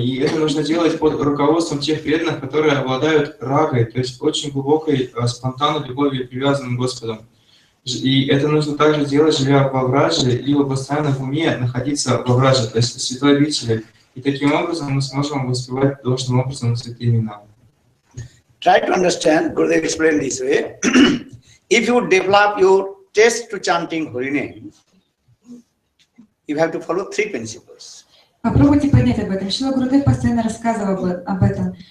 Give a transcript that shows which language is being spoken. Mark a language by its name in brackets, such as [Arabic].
[Russian] И это нужно делать под руководством тех преданных, которые обладают рагой, то есть очень глубокой, спонтанной любовью и привязанным к Господу. И это нужно также делать, живя во Врадже, либо постоянно в уме находиться во Врадже, то есть в святой обители. И таким образом мы сможем воспевать должным образом святые имена. [English] Try to understand, Gurudev explained this way. If you develop your taste to chanting holy name, you have to follow 3 principles. [Russian] Попробуйте понять об этом. Шрила Гурудев постоянно рассказывал об этом.